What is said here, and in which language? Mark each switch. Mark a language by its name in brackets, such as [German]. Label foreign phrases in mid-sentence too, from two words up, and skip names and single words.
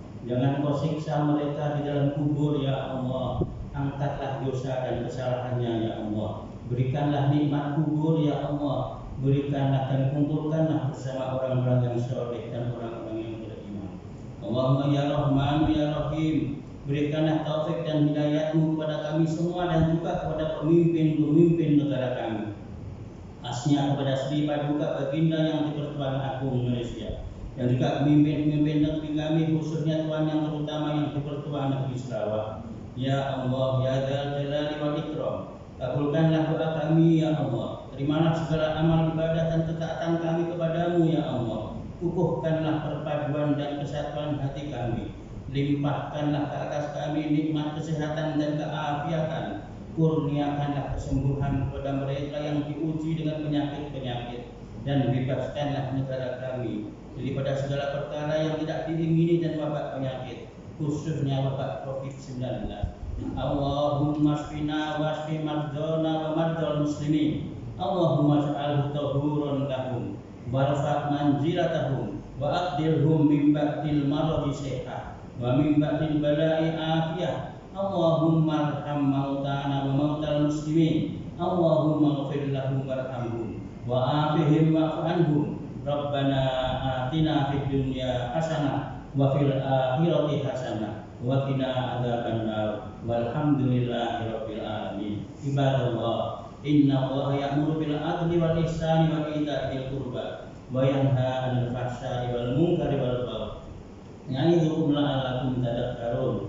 [Malay] Jangan kau siksa mereka di dalam kubur [Arabic] يا الله. [Malay] Angkatlah dosa dan kesalahannya [Arabic] يا الله. [Malay] Berikanlah nikmat kubur [Arabic] يا الله. [Malay] Berikanlah dan kumpulkanlah bersama orang-orang yang soleh dan orang-orang yang beriman. [Arabic] اللهم يا رحمن يا رحيم, [Malay] berikanlah taufik dan hidayatmu kepada kami semua dan juga kepada pemimpin-pemimpin negara kami. Khasnya kepada Sri Paduka Baginda yang di-Pertuan Agung Malaysia, dan juga pemimpin-pemimpin negeri kami, khususnya Tuan yang terutama yang di-Pertuan Negeri Sarawak. [Arabic] يا الله يا ذا الجلال والإكرام, [Malay] kabulkanlah doa kami [Arabic] يا الله. [Malay] Terimalah segala amal ibadah dan ketaatan kami kepadamu [Arabic] يا الله. [Malay] Kukuhkanlah perpaduan dan kesatuan hati kami. Limpahkanlah ke atas kami nikmat kesehatan dan keafiatan. Kurniakanlah kesembuhan kepada mereka yang diuji dengan penyakit-penyakit, dan bebaskanlah negara kami daripada segala perkara yang tidak diingini dan wabak penyakit, khususnya wabak COVID-19. [Arabic] اللهم اشفنا واشف مرضانا ومرضى المسلمين. اللهم اجعله طهورا لهم وارفع منزلتهم وأقدرهم من بعد المرض صحة ومن بعد البلاء عافية. اللهم ارحم موتانا وموتى المسلمين. اللهم اغفر لهم وارحمهم وعافهم واعف عنهم. ربنا آتنا في الدنيا حسنة وفي الآخرة حسنة وقنا عذاب النار. والحمد لله رب العالمين. عباد الله، إن الله يأمر بالعدل والإحسان وإيتاء ذي القربى وينهى عن الفحشاء والمنكر والبغي يعظكم لعلكم تذكرون.